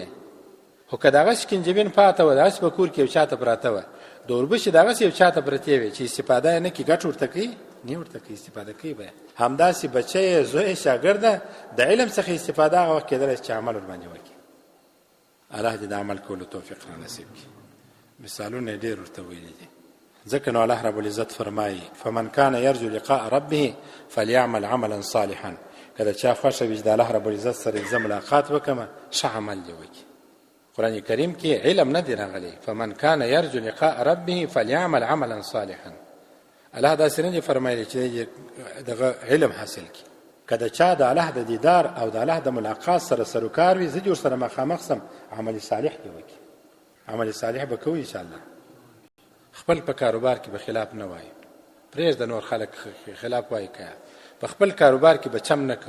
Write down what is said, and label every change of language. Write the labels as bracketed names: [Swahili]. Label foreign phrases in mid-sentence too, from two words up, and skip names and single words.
[Pashto] خو که دغه شکنجبین پاته وه، دغسې په کور کې یو چاته پراته وه، د اوربشې دغسې یو چاته پرتې وې چې استفاده یې نه کړي، ګټ ورته کوي نه ورته کوي، استفاده کوي به. همداسې بچی زوی شاګرده د علم څخه استفاده هغه وخت کېدلی چې عمل ورباندې وکړي. الله دې د عمل کولو توفیق را نصیب کړي. مثالونه یې ډېر ورته ویلي دي. ځکه نو الله رب العزت فرمایي [Arabic] فمن کان یرجو لقاء ربه فلیعمل عملا صالحا، [Pashto] که د چا خوښه وي چې د الله رب العزت سره زه ملاقات وکړم، ښه عمل دې وکړي. قرآن کریم کې علم نه دی راغلی [Arabic] فمن کان یرجو لقاء ربه فلیعمل عملا صالحا. [Pashto] الله داسې نه دی فرمایلی چې دغه علم حاصل کړي. که د چا د الله د دیدار او د الله د ملاقات سره سروکار وي، زه دې ورسره مخامخ سم، عمل صالح دې وکړي. عمل صالح به کوو انشاءالله. خپل په کاروبار کې به خلاف نه وایي، پرېږده نور خلک خلاف وایي که په خپل کاروبار کې به چم نه کوو.